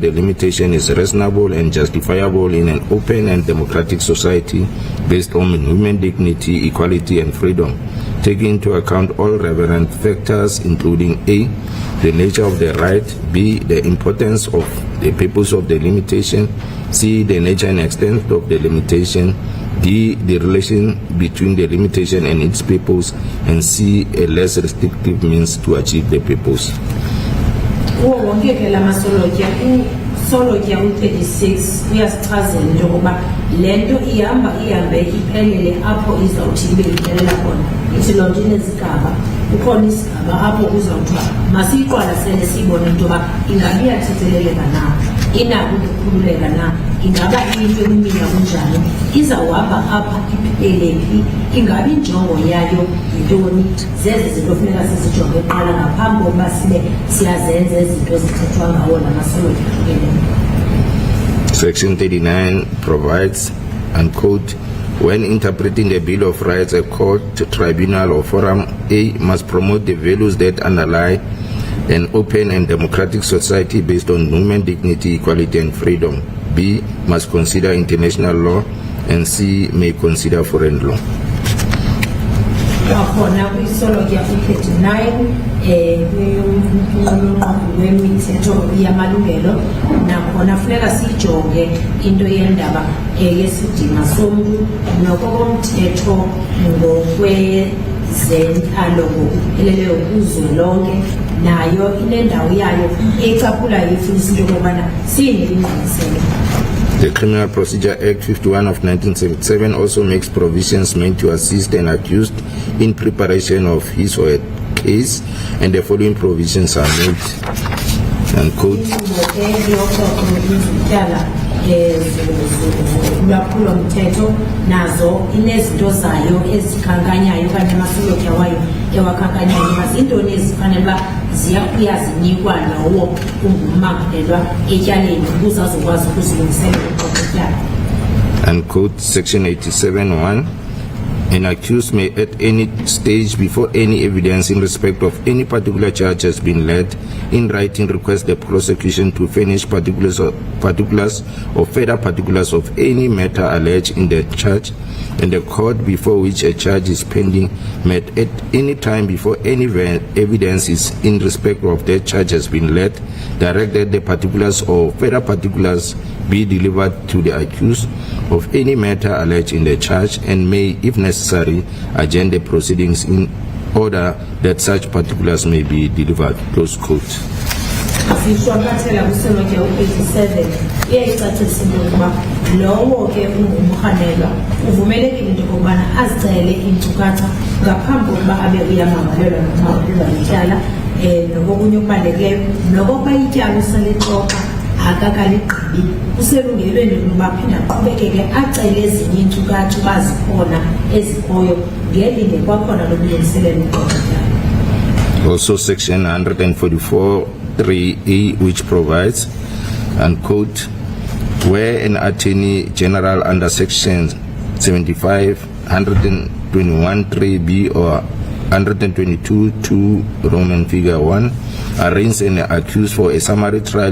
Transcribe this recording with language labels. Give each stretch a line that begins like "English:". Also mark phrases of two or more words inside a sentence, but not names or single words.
English: the limitation is reasonable and justifiable in an open and democratic society based on human dignity, equality, and freedom, taking into account all relevant factors including A, the nature of the right, B, the importance of the purpose of the limitation, C, the nature and extent of the limitation, D, the relation between the limitation and its purpose, and C, a less restrictive means to achieve the purpose.
Xhosa: Solotya u-36 uyasichazela into yokuba le nto ihambe iphelele apho izawuthi ibe iphelela khona. Ithi loo nto inezigaba, kukhona isigaba apho kuzawuthiwa masiyiqwalasele siyibone into yoba ingaba iyathetheleleka na, inako ukukhululeka na, ingaba into emiminya kunjani, izawuhamba apha iphelelephi, ingaba injongo yayo yintoni, zezi zinto funeka sizijonge kuqala ngaphambi kokuba sibe siyazenza izinto ezithethwa ngawo namasolotya.
English: Section 39 provides, unquote, When interpreting the Bill of Rights, a court, tribunal, or forum A must promote the values that underlie an open and democratic society based on human dignity, equality, and freedom. B must consider international law, and C may consider foreign law.
Xhosa: Kwakhona kwisolo ya 39 wemithetho yamalungelo nakhona funeka sijonge into yendaba yesidima somuntu nokokomthetho ngokwezentlalo ngokupheleleyo kuzwelonke nayo inendawo yayo ecaphulayo ifundisa into yokubana siyiningqiniselo.
English: The Criminal Procedure Act 51 of 1977 also makes provisions meant to assist an accused in preparation of his or her case, and the following provisions are made. And quote,
Xhosa: ulwaphulomthetho nazo inezinto zayo ezikhankanyayo okanye amasolotya wayo ewakhankanyayo mazintoni ezifanele uba ziyazinikwa lowo ungummangalelwa etyaleni ukuze azokwazi ukuzilungiselela uqoqotyala.
English: and quote, Section 87(1). An accused may at any stage before any evidence in respect of any particular charge has been laid in writing request the prosecution to furnish particulars or further particulars of any matter alleged in the charge, and the court before which a charge is pending may at any time before any evidence is in respect of that charge has been laid direct that the particulars or further particulars be delivered to the accused of any matter alleged in the charge, and may, if necessary, adjourn the proceedings in order that such particulars may be delivered. Close quote.
Xhosa: Sishwankathela kusolotya 87 iyayicacisa into yokuba lowo ke ungumrhanelwa uvumelekile into yokubana azicele iinkcukacha ngaphambi kokuba abe uyamangalelwa nokumangalelwa lityala nokokunye okubalulekileyo nokokuba ityala usalixoxa akakaligqibi uselungelweni lokuba aphinde aqhubekeke acele ezinye iinkcukacha uba zikhona ezikhoyo ngelinde kwakhona lokulungiselela uqoqotyala.
English: Also Section 144(3)(e), which provides, and quote, where an Attorney General under Section 75, 121(3)(b) or 122(2) Roman figure 1 arraigns an accused for a summary trial